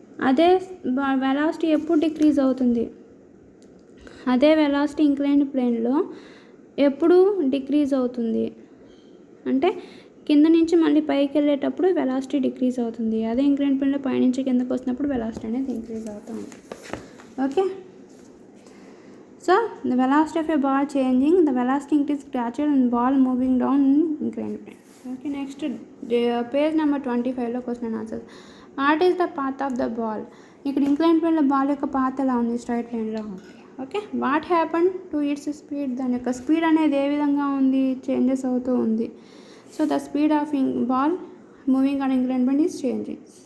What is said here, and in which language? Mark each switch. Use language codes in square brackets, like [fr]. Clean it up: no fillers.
[te] అదే వెలాసిటీ ఎప్పుడు డిక్రీజ్ అవుతుంది? అదే వెలాసిటీ ఇంక్లైన్డ్ ప్లేన్లో ఎప్పుడు డిక్రీజ్ అవుతుంది అంటే కింద నుంచి మళ్ళీ పైకి వెళ్ళేటప్పుడు వెలాసిటీ డిక్రీజ్ అవుతుంది. అదే ఇంక్లైన్డ్ ప్లేన్లో పైనుంచి కిందకు వస్తున్నప్పుడు వెలాసిటీ అనేది ఇంక్రీజ్ అవుతూ ఉంటుంది. [en] Okay, so the velocity of a ball changing, the velocity increase gradual and ball moving down in inclined plane. Okay, next page number 25లో question and answers. What is the path of the ball? [te] ఇక్కడ inclined ప్లేన్లో ball యొక్క path ఎలా ఉంది? Straight లైన్లో ఉంది. [en] Okay, what happen to its speed? [te] దాని యొక్క speed అనేది ఏ విధంగా ఉంది? చేంజెస్ అవుతూ ఉంది. [en] So the speed of ball moving on inclined plane is changing.